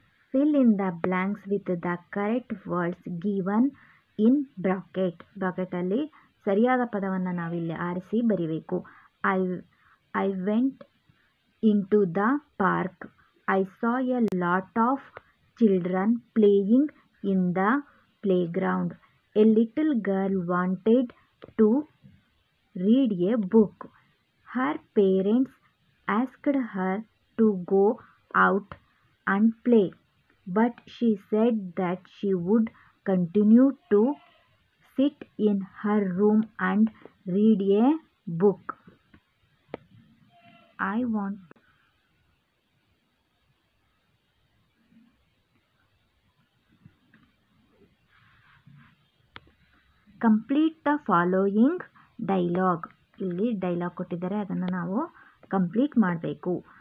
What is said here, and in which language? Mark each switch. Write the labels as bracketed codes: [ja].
[en] Fill in the blanks with the correct words given in bracket. [kn] ಬ್ರಾಕೆಟಲ್ಲಿ ಸರಿಯಾದ ಪದವನ್ನು ನಾವಿಲ್ಲಿ ಆರಿಸಿ ಬರಿಬೇಕು. [en] I went into the park. I saw a lot of children playing in the playground. A little girl wanted to read a book. Her parents asked her to go out and play, but she said that she would continue to sit in her room and read a book. I want complete the following dialogue. [kn] ಇಲ್ಲಿ dialogue ಕೊಟ್ಟಿದ್ದಾರೆ, ಅದನ್ನು ನಾವು complete ಮಾಡಬೇಕು.